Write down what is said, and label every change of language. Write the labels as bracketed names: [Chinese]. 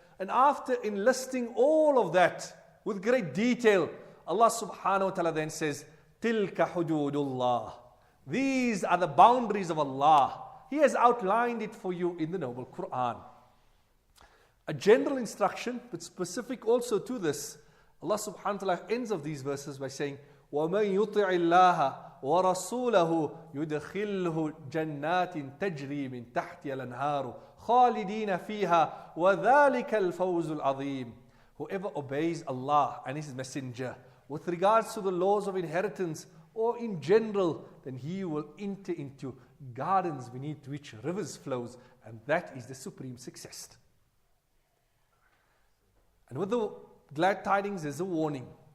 [English] And after enlisting all of that with great detail, Allah subhanahu wa ta'ala then says, Tilka hududullah. These are the boundaries of Allah. He has outlined it for you in the Noble Quran. A general instruction, but specific also to this. Allah subhanahu wa ta'ala ends of these verses by saying, [Arabic] وَمَنْ يُطِعِ اللَّهَ وَرَسُولَهُ يُدْخِلْهُ جَنَّاتٍ تَجْرِي مِنْ تَحْتِهَا الْأَنْهَارُ خَالِدِينَ فِيهَا وَذَلِكَ الْفَوْزُ الْعَظِيمُ. [English] Whoever obeys Allah and His Messenger with regards to the laws of inheritance or in general, then he will enter into gardens beneath which rivers flows, and that is the supreme success. And with the glad tidings is a warning.